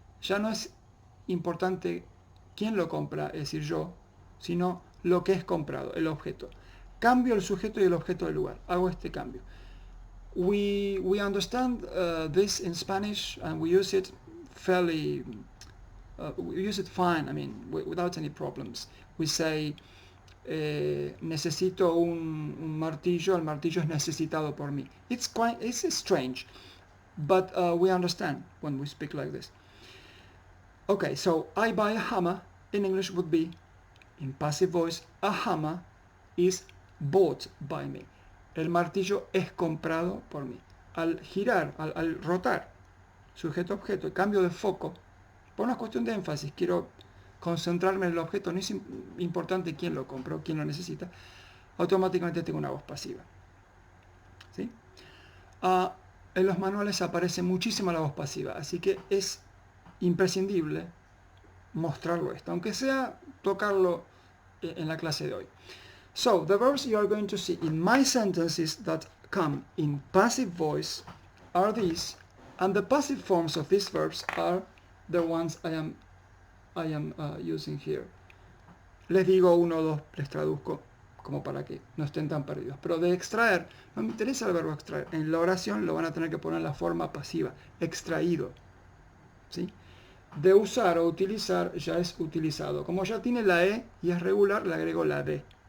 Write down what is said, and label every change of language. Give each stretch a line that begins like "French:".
Spanish: Ya no es importante quién lo compra, es decir, yo, sino lo que es comprado, el objeto. Cambio el sujeto y el objeto del lugar. Hago este cambio.
English: We understand this in Spanish and we use it fairly, we use it fine, I mean, without any problems. We say,
Spanish: necesito un martillo, el martillo es necesitado por mí.
English: It's strange, but we understand when we speak like this. Okay, so I buy a hammer in English would be, in passive voice, a hammer is bought by me.
Spanish: El martillo es comprado por mí. Al girar, al rotar, sujeto objeto, cambio de foco, por una cuestión de énfasis, quiero concentrarme en el objeto, no es importante quién lo compró, quién lo necesita, automáticamente tengo una voz pasiva. ¿Sí? en los manuales aparece muchísimo la voz pasiva, así que es imprescindible mostrarlo esto, aunque sea tocarlo en la clase de hoy.
English: So, the verbs you are going to see in my sentences that come in passive voice are these, and the passive forms of these verbs are the ones I am using here.
Spanish: Les digo uno o dos, les traduzco como para que no estén tan perdidos. Pero de extraer, no me interesa el verbo extraer. En la oración lo van a tener que poner en la forma pasiva, extraído. ¿Sí? De usar o utilizar ya es utilizado. Como ya tiene la E y es regular, le agrego la D.